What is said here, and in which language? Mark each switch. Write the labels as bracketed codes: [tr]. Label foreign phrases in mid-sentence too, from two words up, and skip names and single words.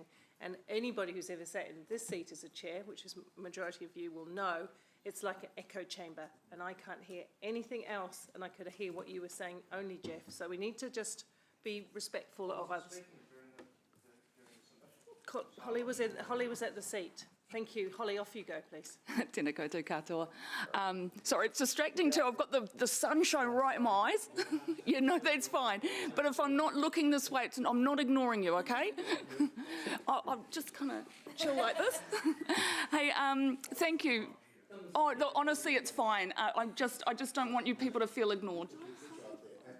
[en] And anybody who's ever sat in this seat as a chair, which is majority of you will know, it's like an echo chamber. And I can't hear anything else, and I could hear what you were saying only, Jeff. So we need to just be respectful of others. Holly was at the seat. Thank you. Holly, off you go, please. [mi] Tēnā koutou katoa. [en] Sorry, it's distracting too. I've got the sunshine right in my eyes. You know, that's fine. But if I'm not looking this way, I'm not ignoring you, okay? I'll just kind of chill like this. Hey, thank you. Oh, look, honestly, it's fine. I just don't want you people to feel ignored.